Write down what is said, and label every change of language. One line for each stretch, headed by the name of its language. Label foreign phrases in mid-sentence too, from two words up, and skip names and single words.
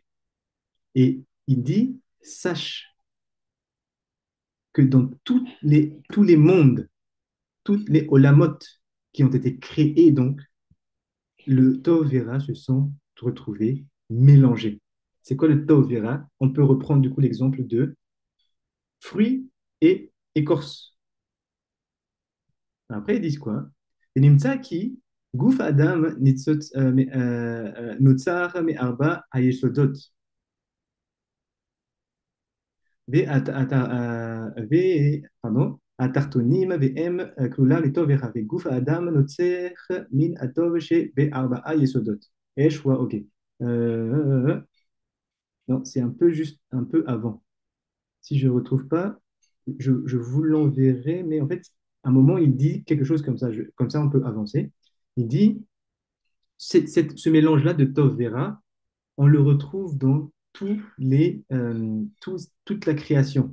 French: Et il dit, sache que dans tous les mondes, toutes les Olamot qui ont été créés, donc, le Tov et Ra se sont retrouvés mélangés. C'est quoi le Tov et Ra? On peut reprendre du coup l'exemple de fruits et écorce. Après, ils disent quoi?
Hebrew: ונמצא כי גוף האדם נוצר מארבע היסודות pardon, התחתונים והם כלולה לטוב ורע, וגוף האדם נוצר מן הטוב שבארבעה יסודות. אש אוקיי.
French: Non, c'est un peu juste, un peu avant. Si je ne retrouve pas, je vous l'enverrai, mais en fait, à un moment, il dit quelque chose comme ça, comme ça on peut avancer. Il dit, ce mélange-là de
Hebrew: טוב ורע,
French: on le retrouve dans toute la création.